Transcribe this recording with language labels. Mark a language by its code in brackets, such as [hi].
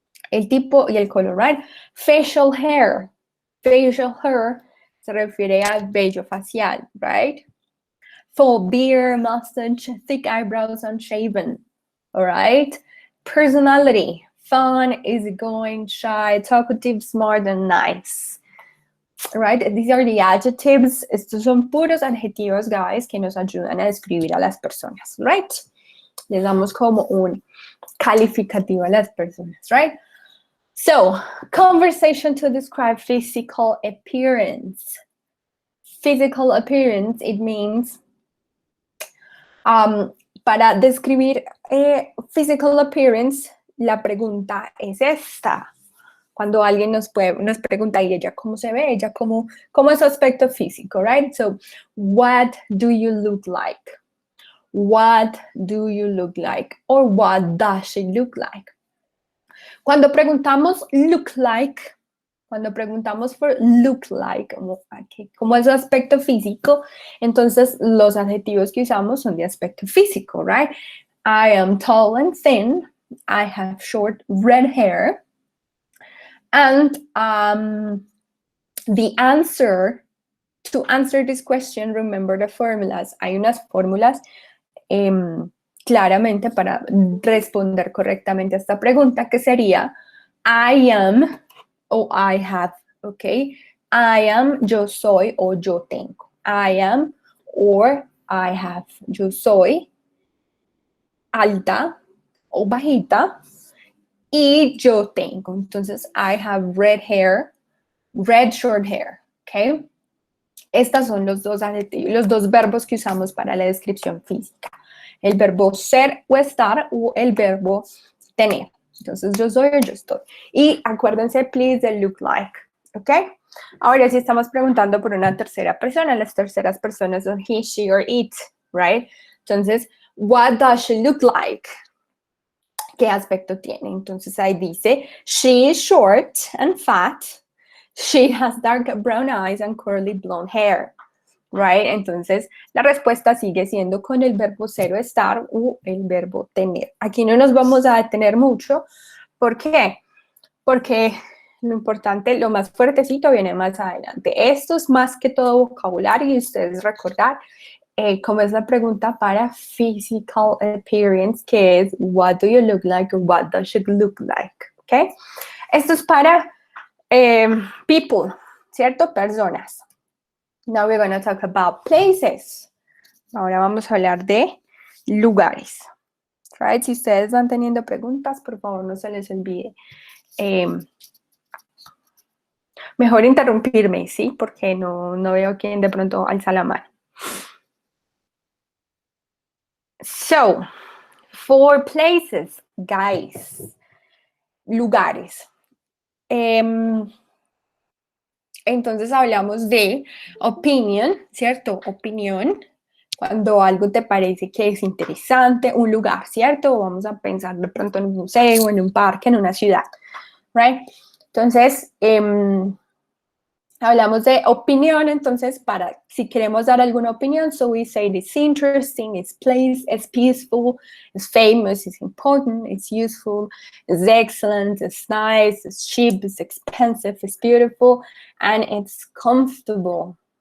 [es] El tipo y el color, right? Facial hair. Facial hair se refiere al vello facial, right? [en] Full beard, mustache, thick eyebrows, unshaven, all right? Personality. Fun, easygoing, shy, talkative, smart, and nice. Right? These are the adjectives. [es] Estos son puros adjetivos, guys, que nos ayudan a describir a las personas, right? Les damos como un calificativo a las personas, right? [en] So, conversation to describe physical appearance. Physical appearance, it means, [es] para describir physical appearance, la pregunta es esta. Cuando alguien nos pregunta, ¿y ella cómo se ve? ¿Ella cómo es su aspecto físico, right? [en] So, what do you look like? What do you look like? Or what does she look like? [es] Cuando preguntamos look like, cuando preguntamos por look like, como es su aspecto físico, entonces los adjetivos que usamos son de aspecto físico, right? [en] I am tall and thin. I have short red hair. And the answer, to answer this question, remember the formulas. [es] Hay unas fórmulas claramente para responder correctamente a esta pregunta, que sería I am o I have, ¿ok? I am, yo soy o yo tengo. [en] I am or I have, [es] yo soy alta o bajita. Y yo tengo, entonces, [en] I have red hair, red short hair, [es] ¿ok? Estos son los dos adjetivos, los dos verbos que usamos para la descripción física. El verbo ser o estar o el verbo tener. Entonces, yo soy o yo estoy. Y acuérdense, please, del look like, ¿ok? Ahora sí estamos preguntando por una tercera persona. Las terceras personas son he, she, or it, right? [en] Entonces, what does she look like? [es] ¿Qué aspecto tiene? Entonces ahí dice, [en] she is short and fat. She has dark brown eyes and curly blonde hair. Right? [es] Entonces la respuesta sigue siendo con el verbo ser o estar o el verbo tener. Aquí no nos vamos a detener mucho. ¿Por qué? Porque lo importante, lo más fuertecito viene más adelante. Esto es más que todo vocabulario y ustedes recordar como es la pregunta para physical appearance, que es [en] what do you look like [es] or what does it look like, ¿ok? Esto es para people, ¿cierto? Personas. [en] Now we're going to talk about places. [es] Ahora vamos a hablar de lugares, right? Si ustedes van teniendo preguntas, por favor, no se les olvide. Mejor interrumpirme, ¿sí? Porque no veo quién de pronto alza la mano. [en] So, for places, guys, lugares. [es] Entonces hablamos de opinion, ¿cierto? Opinión, cuando algo te parece que es interesante, un lugar, ¿cierto? Vamos a pensar de pronto en un museo, en un parque, en una ciudad, right? Entonces, hablamos de opinión, entonces, [en] si queremos dar alguna opinión, so we say it's interesting, it's peaceful, it's famous, it's important, it's useful, it's excellent, it's nice, it's cheap, it's expensive, it's beautiful, and it's comfortable.